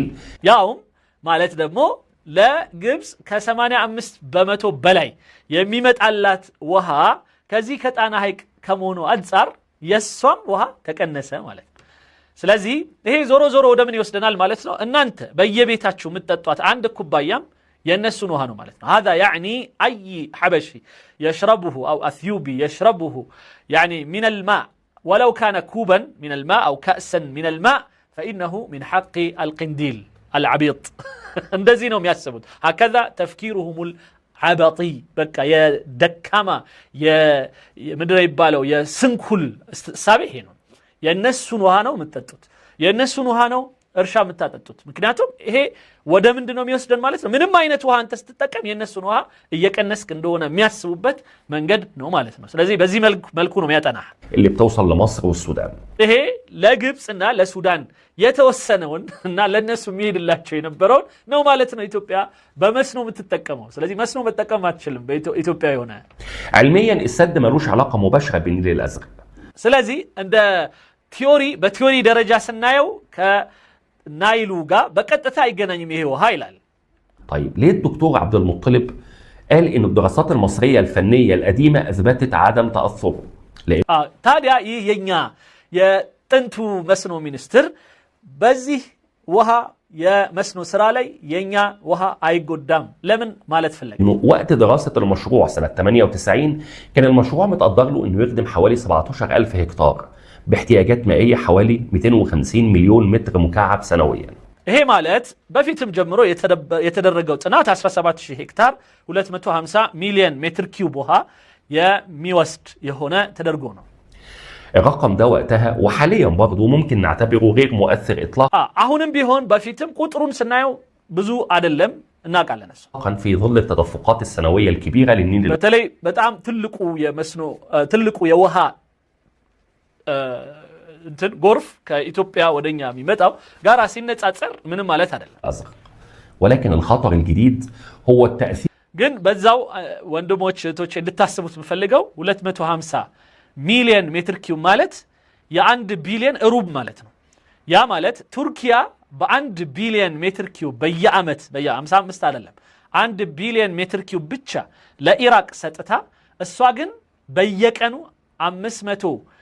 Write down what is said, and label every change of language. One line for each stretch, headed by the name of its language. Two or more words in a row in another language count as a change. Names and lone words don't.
Amharic: ያውም ማለት ደግሞ ለግብጽ ከ85 በመቶ በላይ የሚመጣላት ውሃ ከዚህ ከጣና ሐይቅ ከመሆኑ አንፃር የሷም ውሃ ተቀነሰ ማለት ነው። ስለዚህ ይሄ ዞሮ ዞሮ ወደ ምን ይወስደናል ማለት ነው? እናንተ በየቤታችሁ የምትጠጧት አንድ ኩባያም የነሱን ውሃ ነው ማለት ነው።
Arabic: هذا يعني اي حبشي يشربه او اثيوبي يشربه يعني من الماء ولو كان كوبا من الماء او كأسا من الماء فانه من حق القنديل العبيط
Amharic: እንደዚህ ነው የሚያስቡት።
Arabic: هكذا تفكيرهم العبطي
Amharic: በቃ የደካማ የምድር ይባለው የስንኩል ሳቢህ ነው። የነሱን ውሃ ነው የምትጠጡት፣ የነሱን ውሃ ነው እርሻ የምታጠጡት። ምክንያቱም ይሄ ወደ ምንድነው የሚወስደን ማለት ነው? ምንም አይነት ውሃ አንተ ስትጠቀም የነሱን ውሃ እየቀነስክ እንደሆነ የሚያስቡበት መንገድ ነው ማለት ነው። ስለዚህ በዚህ መልኩ ነው የሚያጠናህ
Arabic: اللي بتوصل لمصر والسودان.
Amharic: ይሄ ለግብጽና ለሱዳን የተወሰነውን እና ለነሱ የሚሄድላቸው የነበረውን ነው ማለት ነው። ኢትዮጵያ በመስኖ የምትጠቀመው። ስለዚህ መስኖ መጠቀም አትችልም በኢትዮጵያ የሆነ
Arabic: علميا السد ملوش علاقة مباشرة بالنيل الأزرق.
Amharic: ስለዚህ እንደ በቲዮሪ ደረጃ ስናየው ከናይሉ ጋር በቀጥታ አይገናኝም ይሄ ውሃ ይላል።
Arabic: طيب ليه الدكتور عبد المطلب قال إن الدراسات المصرية الفنية القديمة أثبتت عدم تأثره؟
Amharic: ታዲያ ይህ የኛ የጥንቱ መስኖ ሚኒስትር በዚህ ውሃ የመስኖ ስራ ላይ የኛ ውሃ አይጎዳም ለምን ማለት ፈለገ
Arabic: وقت دراسة المشروع سنة 98 كان المشروع متقدر له انه يخدم حوالي 17000 هكتار باحتياجات مائية حوالي 250 مليون متر مكعب سنويا
Amharic: ይሄ ማለት በፊትም ጀምሮ የተደረገው ጥናት 17000 ሄክታር 250 ሚሊዮን ሜትር ኪዩብ ውሃ የሚወስድ የሆነ ተደርጎ ነው
Arabic: الرقم ده وقتها وحاليا برضه ممكن نعتبره غير مؤثر اطلاقا
Amharic: አሁንም ቢሆን በፊትም ቁጥሩን ስናየው ብዙ አይደለም እናውቃለን
Arabic: في ظل التدفقات السنويه الكبيره للنيل
Amharic: በተለይ በጣም ትልቁ የውሃ እንትን ጎርፍ ከኢትዮጵያ ወደኛ የሚመጣው ጋራ ሲነጻጸር ምንም ማለት አይደለም
Arabic: ولكن الخطر الجديد هو التاثير
Amharic: ግን በዛው ወንድሞች እህቶች እንድታስቡት የምፈልገው 250 ሚሊዮን ሜትር ኪዩብ ማለት የ1 ቢሊዮን ሩብ ማለት ነው ያ ማለት ቱርኪያ በ1 ቢሊዮን ሜትር ኪዩብ በየአመት በየ55 አይደለም 1 ቢሊዮን ሜትር ኪዩብ ብቻ ለኢራቅ ሰጥታ እሷ ግን በየቀኑ 500